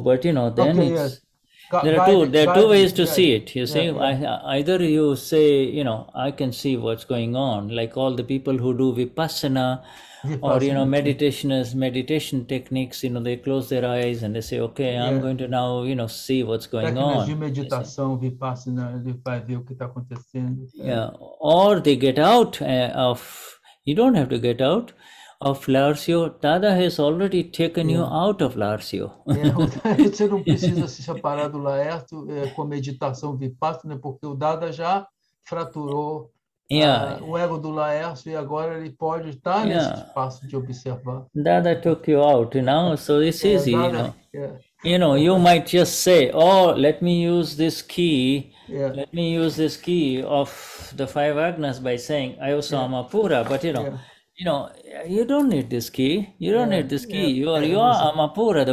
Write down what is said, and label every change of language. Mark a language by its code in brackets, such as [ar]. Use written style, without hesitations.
[en] But then there are two ways to see it. You see, either you say, I can see what's going on, like all the people who do Vipassana. Or meditation techniques, they close their eyes and they say, okay, I'm going to now see what's going on. [pt] De meditação, Vipassana, ele vai ver o que está acontecendo. [en] Yeah, or they get out you don't have to get out of Larsio. Dada has already taken you out of Larsio. [pt] Você não precisa se separar do Laercio com meditação Vipassana, porque o Dada já fraturou o ego do Laércio, e agora ele pode estar nesse espaço de observar. [en] Dada took you out, so it's easy, you might just say, oh, let me use this key, let me use this key of the 5 Agnas by saying, Amapura, but you don't need this key, you are Amapura.